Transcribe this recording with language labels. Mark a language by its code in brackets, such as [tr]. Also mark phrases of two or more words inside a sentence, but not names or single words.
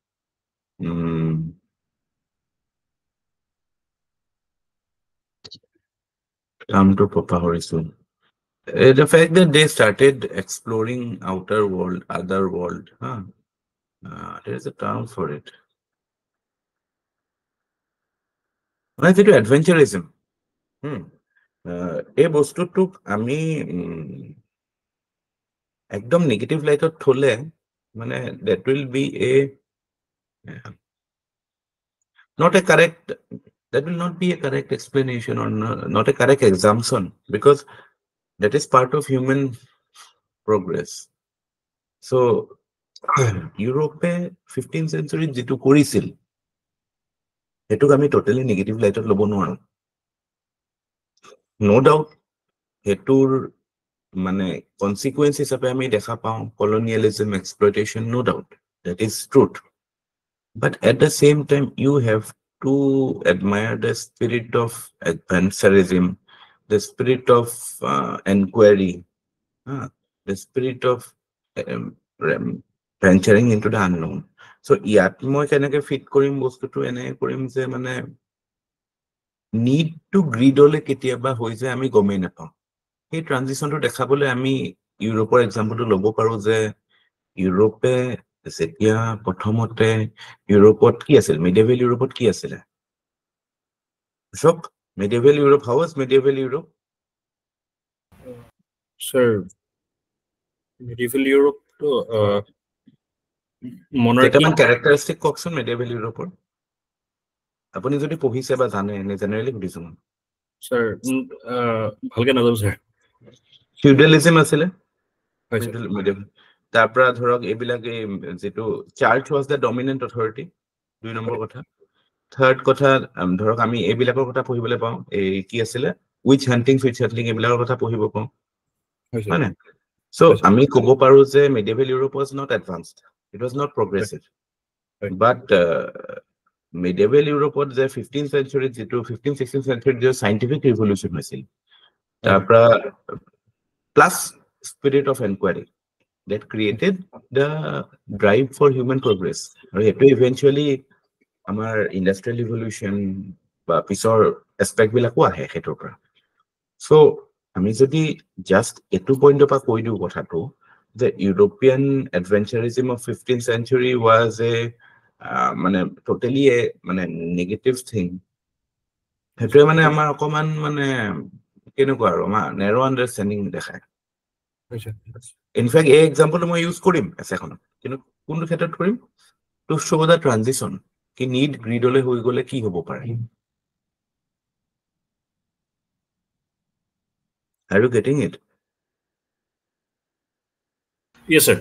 [as] নামটো পাহৰিছো [en] the fact that they started exploring outer world other world there's a term for it [as] মানে যেটো [en] adventurism [as] এই বস্তুটোক আমি একদম [en] negative lightত [as] থলে মানে [en] that will be a not a correct that will not be a correct explanation or not a correct assumption because that is part of human progress so [as] ইউৰোপে 15th century যেটো কৰিছিল এটুক আমি [en] totally negative lightত [as] ল'ব নোৱাৰো [en] no doubt [as] এটুৰ মানে কনসিকুয়েন্স হিচাপে আমি দেখা পাওঁ [en] colonialism exploitation no doubt that is truth but at the same time you have to admire the spirit of adventurism the spirit of inquiry the spirit of venturing into the unknown so [as] ইয়াত মই কেনেকে ফিট কৰিম বস্তুটো এনে কৰিম যে মানে [en] need to greed [as] ole কেতিয়াবা হৈ যায় আমি গমেই নাপাওঁ এই ট্ৰানজিশনটো দেখাবলৈ আমি ইউৰোপৰ এক্সাম্পলটো ল'ব পাৰো যে ইউৰোপে যেতিয়া প্ৰথমতে ইউৰোপত কি আছিল, মিডিয়েভেল ইউৰোপত কি আছিলে? [en] medieval Europe, how was medieval Europe? Sir, medieval Europe monarchy [as] characteristic কওকচোন medieval Europe আপুনি যদি পঢ়িছে বা জানে এনে জেনাৰেলি বুজিছো স্যার ভালকে নাজানো স্যার ফিউডালিজম আছিলে তাৰ পৰা ধৰক এইবিলাক যেটো চাৰ্চ [en] was the dominant authority [as] 2 নম্বৰ কথা থাৰ্ড কথা ধৰক আমি এইবিলাকৰ কথা পঢ়িবলৈ পাওঁ এই কি আছিলে [en] witch hunting [as] এইবিলাকৰ কথা পঢ়িব পাওঁ হয় না সো আমি ক'ব পাৰো যে [en] medieval Europe was not advanced, it was not progressive, but medieval Europe যে 15th century যেটো 15th 16th century যে scientific revolution [as] হৈছিল তাৰ পৰা [en] plus spirit of inquiry that created the drive for human progress [as] আৰু এটো [en] eventually আমাৰ industrial revolution [as] বা পিছৰ এসপেক্ট বিলাকো আহে হেতৰ পৰা সো আমি যদি জাস্ট এটো পইণ্টৰ পৰা কৈ দিও কথাটো যে [en] European adventurism of 15th century was a [as] মানে টোটালি মানে [en] negative thing [as] হেটোৱে মানে আমাৰ অকমান মানে কেনেকুৱা আৰু আমাৰ [en] narrow understanding [as] দেখায় ইনফেক্ট এই এক্সাম্পলটো মই ইউজ কৰিম এছেখন কিন্তু কোনটো ক্ষেত্ৰত কৰিম [en] to show the transition [as] কি [en] need greedলে [as] হৈ গলে কি হ'ব পাৰে [en] Are you getting it? Yes sir.